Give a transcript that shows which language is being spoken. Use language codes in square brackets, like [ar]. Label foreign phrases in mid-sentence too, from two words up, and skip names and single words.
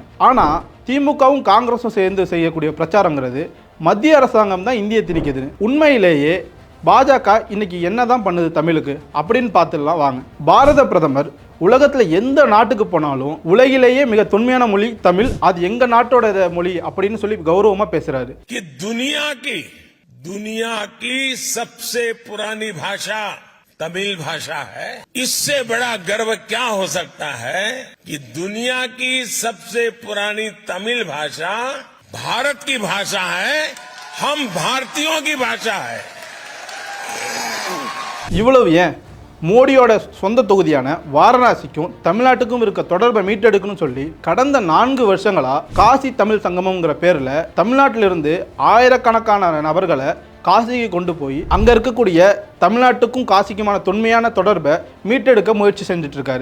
[ta] ஆனால் திமுகவும் காங்கிரஸும் சேர்ந்து செய்யக்கூடிய பிரச்சாரங்கிறது மத்திய அரசாங்கம் தான் இந்தியை திணிக்குது. உண்மையிலேயே பாஜக இன்னைக்கு என்னதான் பண்ணுது தமிழுக்கு அப்படின்னு பார்த்துடலாம் வாங்க. பாரத பிரதமர் உலகத்தில் எந்த நாட்டுக்கு போனாலும் உலகிலேயே மிக தொன்மையான மொழி தமிழ், அது எங்க நாட்டோட மொழி அப்படின்னு சொல்லி கௌரவமா பேசுறாரு. [hi] दुनिया की सबसे पुरानी भाषा तमिल भाषा है। इससे बड़ा गर्व क्या हो सकता है कि दुनिया की सबसे पुरानी तमिल भाषा भारत की भाषा है, हम भारतीयों की भाषा है। [ta] இவ்வளவு ஏன் மோடியோட சொந்த தொகுதியான வாரணாசிக்கும் தமிழ்நாட்டுக்கும் இருக்க தொடர்பை மீட்டெடுக்கணும்னு சொல்லி கடந்த 4 வருஷங்களா காசி தமிழ் சங்கமம்ங்கிற பேர்ல தமிழ்நாட்டிலிருந்து ஆயிரக்கணக்கான நபர்களை காசிக்கு கொண்டு போய் அங்க இருக்கக்கூடிய தமிழ்நாட்டுக்கும் காசிக்குமான தொன்மையான தொடர்பை மீட்டெடுக்க முயற்சி செஞ்சுட்டு இருக்காரு.